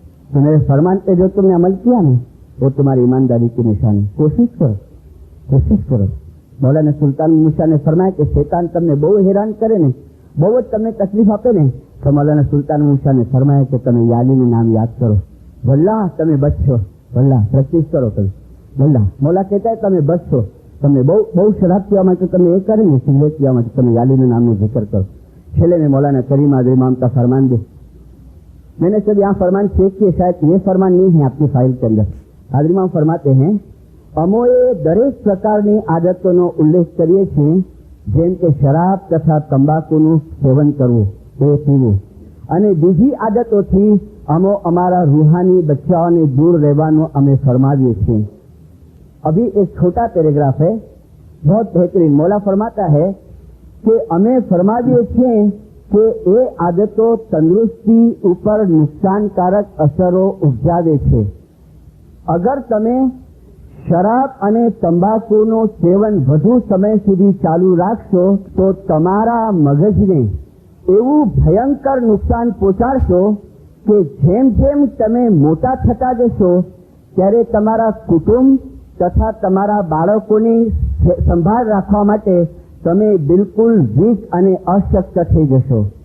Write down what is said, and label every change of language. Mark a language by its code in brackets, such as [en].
[hi] तो मेरे फरमान पे जो तुमने अमल किया ना वो तुम्हारी ईमानदारी की निशानी. कोशिश करो, कोशिश करो. मौलाना सुल्तान मूसा ने फरमाया कि शैतान [gu] તમને બહુ હેરાન કરે ને, બહુ જ તમને તકલીફ આપે ને, તો મૌલાના સુલ્તાન મૂસા [hi] ने फरमाया कि [gu] તમે યાલીનું નામ યાદ કરો. વલ્લાહ તમે બચશો, વલ્લાહ પ્રેક્ટિસ કરો તમે, વલ્લાહ. મૌલા કહેતા है તમે બચશો. તમને બહુ શરાબ પીવા માટે તમે એ કરે ને, સિગરેટ પીવા માટે તમે यालीનું નામનું जिक्र करो. [hi] छेले में मौलाना करीम आज़म इमाम का फरमान दे. मैंने सब यहाँ फरमान चेक किए, शायद ये फरमान नहीं है आपकी फाइल के अंदर. हाज़िर इमाम फरमाते हैं [gu] अमोए दरेक प्रकारनी आदतों उल्लेख करिए छे, जेम के शराब तथा तंबाकूનું સેવન કરવું, એ પીવું, અને બીજી આદતોથી અમો અમારા રૂહાની બચ્ચાઓને દૂર રહેવાનું અમે ફરમાવીએ છીએ. [hi] अभी एक छोटा पैराग्राफ है, बहुत बेहतरीन. मौला फरमाता है [gu] કે અમે ફરમાવીએ છીએ કે એ આદતો તંદુરસ્તી ઉપર નુકસાનકારક અસરો ઉપજાવે છે. અગર તમે શરાબ અને તંબાકુનું સેવન વધુ સમય સુધી ચાલુ રાખશો તો તમારા મગજને એવું ભયંકર નુકસાન પહોંચાડશો કે જેમ જેમ તમે મોટા થતા જશો ત્યારે તમારા કુટુંબ તથા તમારા બાળકોની સંભાળ રાખવા માટે તમે બિલકુલ વીક અને અશક્ત થઈ જશો.